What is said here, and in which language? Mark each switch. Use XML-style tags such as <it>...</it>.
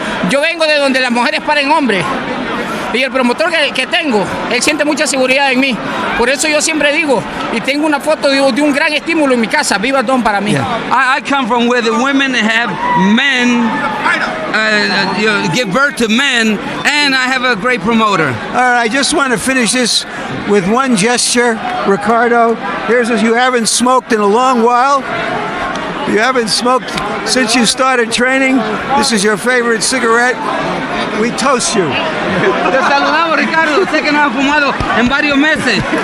<es>Yo vengo de donde las mujeres paren hombres. Y el promotor que tengo, él siente mucha seguridad en mí. Por eso yo siempre digo, y tengo una foto de un gran estímulo en mi casa, viva Don para mí.</es> <en>I come from where the women have men, give birth to men, and I have a great promoter. All right, I just want to finish this with one gesture, Ricardo. Here's what you haven't smoked in a long while. You haven't smoked since you started training. This is your favorite cigarette. We toast you.</en> <es>Te saludamos, Ricardo. Sé que no has fumado en varios meses.</es>